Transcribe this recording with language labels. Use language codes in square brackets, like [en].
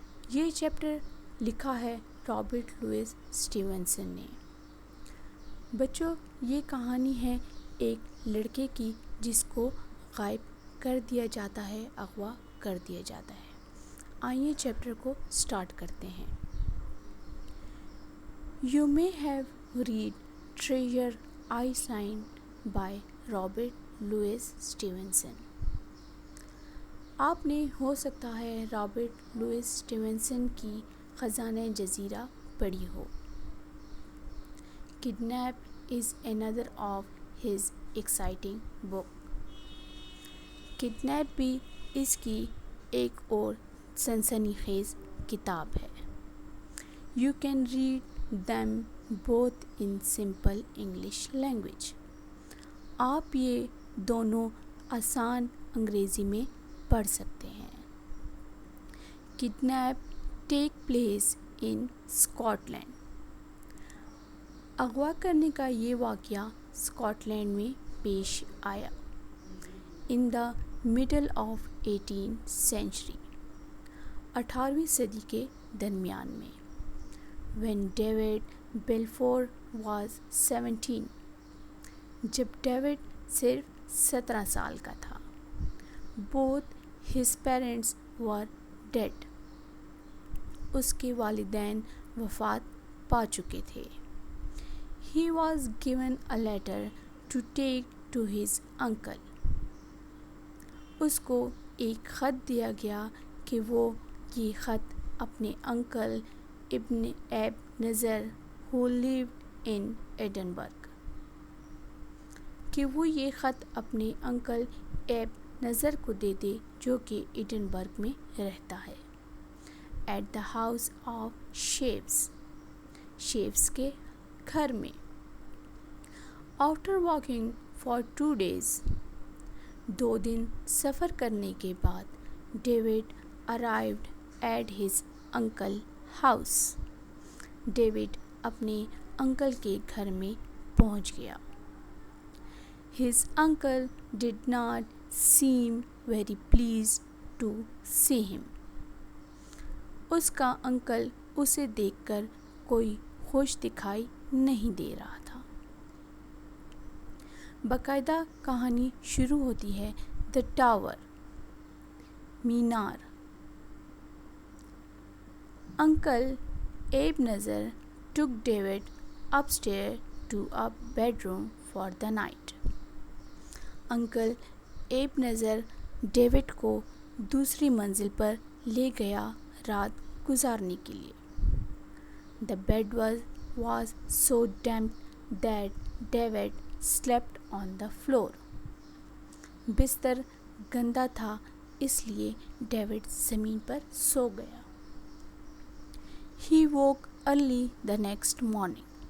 [ur] یہ چیپٹر لکھا ہے رابرٹ لوئس اسٹیونسن نے. بچوں، یہ کہانی ہے ایک لڑکے کی جس کو غائب کر دیا جاتا ہے، اغوا کر دیا جاتا ہے. آئیے چیپٹر کو سٹارٹ کرتے ہیں. [en] You may have read Treasure Island by Robert Louis Stevenson. [ur] آپ نے ہو سکتا ہے رابرٹ لوئس اسٹیونسن کی خزانہ جزیرہ پڑھی ہو. [en] Kidnap is another of his exciting book. [ur] Kidnap بھی اس کی ایک اور سنسنی خیز کتاب ہے. [en] You can read them both in simple English language. [ur] آپ یہ دونوں آسان انگریزی میں پڑھ سکتے ہیں. [en] Kidnap take place in Scotland. [ur] اغوا کرنے کا یہ واقعہ اسکاٹ لینڈ میں پیش آیا. [en] In the middle of 18th century. [ur] 18ویں صدی کے درمیان میں. [en] when David Balfour was 17. [ur] جب ڈیوڈ صرف 17 سال کا تھا. [en] both his parents were dead. [ur] اس کے والدین وفات پا چکے تھے. [en] He was given a letter to take to his uncle. [ur] اس کو ایک خط دیا گیا کہ وہ یہ خط اپنے انکل ابن ایب نظر [en] who lived in Edinburgh [ur] کہ وہ یہ خط اپنے انکل ایب نظر کو دے دے جو کہ ایڈنبرگ میں رہتا ہے. [en] at the house of Shaws [ur] کے گھر میں. [en] After walking for 2 days. [ur] 2 دن سفر کرنے کے بعد [en] David arrived at his uncle house. [ur] David اپنے انکل کے گھر میں پہنچ گیا. [en] His uncle did not seem very pleased to see him. [ur] اس کا انکل اسے دیکھ کر کوئی خوش دکھائی نہیں دے رہا تھا. باقاعدہ کہانی شروع ہوتی ہے [en] The Tower. [ur] مینار. [en] Uncle Ebenezer took David upstairs to a bedroom for the night. [ur] Uncle ایب نظر ڈیوڈ کو دوسری منزل پر لے گیا رات گزارنے کے لیے. [en] The bed was so damp that David slept on the floor. [ur] بستر گندا تھا اس لیے ڈیوڈ زمین پر سو گیا. [en] He woke early the next morning.